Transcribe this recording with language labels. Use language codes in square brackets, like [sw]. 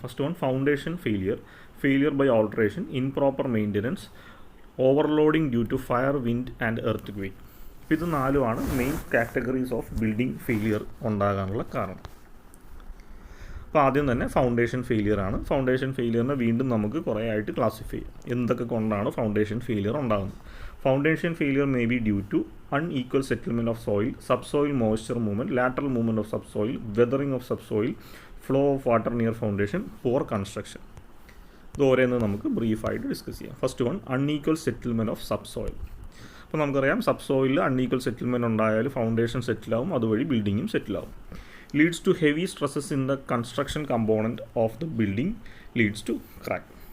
[en] First one, foundation failure, failure by alteration, improper maintenance, overloading due to fire, wind and earth. [ml] ഇത് 4 main categories of building failure ഉണ്ടാകാനുള്ള കാരണം. അപ്പോൾ ആദ്യം തന്നെ foundation failure ആണ്. Foundation ഫെയിലിയറിനെ വീണ്ടും നമുക്ക് കുറേ ആയിട്ട് ക്ലാസിഫൈ ചെയ്യാം. എന്തൊക്കെ കൊണ്ടാണ് ഫൗണ്ടേഷൻ ഫെയിലിയർ ഉണ്ടാകുന്നത്? [en] Foundation failure may be due to unequal settlement of soil, subsoil moisture movement, lateral movement of subsoil, weathering of subsoil, flow of water near foundation, poor construction. [ml] ഇത് ഓരോന്ന് നമുക്ക് ബ്രീഫായിട്ട് ഡിസ്കസ് ചെയ്യാം. [en] First one, unequal settlement of subsoil. [ml] അപ്പോൾ നമുക്കറിയാം സബ്സോയിലിൽ unequal settlement ഉണ്ടായാൽ foundation സെറ്റിലാവും, അതുവഴി ബിൽഡിങ്ങും സെറ്റിലാവും. [en] Leads to heavy stresses in the construction component of the building, leads to crack.